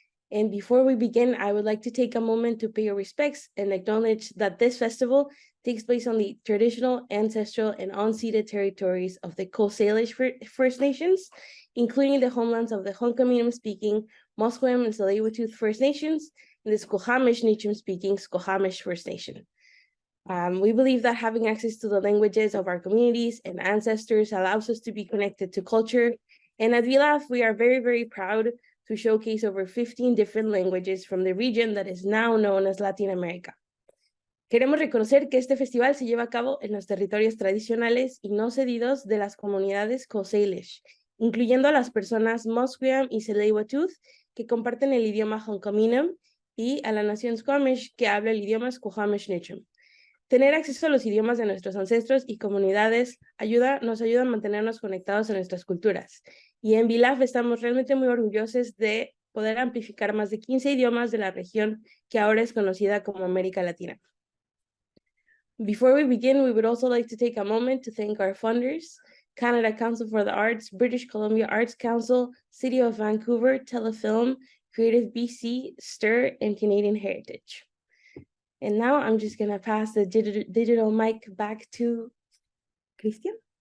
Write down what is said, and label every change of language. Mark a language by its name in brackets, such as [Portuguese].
[English] And before we begin, I would like to take a moment to pay your respects and acknowledge that this festival takes place on the traditional, ancestral, and unceded territories of the Coast Salish First Nations, including the homelands of the Hunkaminam-speaking Musqueam and Tsleil-Waututh First Nations, and the Squamish Nation-speaking Squamish First Nation. We believe that having access to the languages of our communities and ancestors allows us to be connected to culture. And at BILAF, we are very, very proud to showcase over 15 different languages from the region that is now known as Latin America. [Spanish] Queremos reconocer que este festival se lleva a cabo en los territorios tradicionales y no cedidos de las comunidades Coast Salish, incluyendo a las personas Musqueam y Tsleil-Waututh, que comparten el idioma Hunkaminam, y a la nación Squamish, que habla el idioma Squamish Nation. Tener acceso a los idiomas de nuestros ancestros y comunidades nos ayuda a mantenernos conectados a nuestras culturas. Y en BILAF estamos realmente muy orgullosos de poder amplificar más de 15 idiomas de la región que ahora es conocida como América Latina. [English] Before we begin, we would also like to take a moment to thank our funders, Canada Council for the Arts, British Columbia Arts Council, City of Vancouver, Telefilm, Creative BC, STIR, and Canadian Heritage. And now I'm just going to pass the digital mic back to Cristian.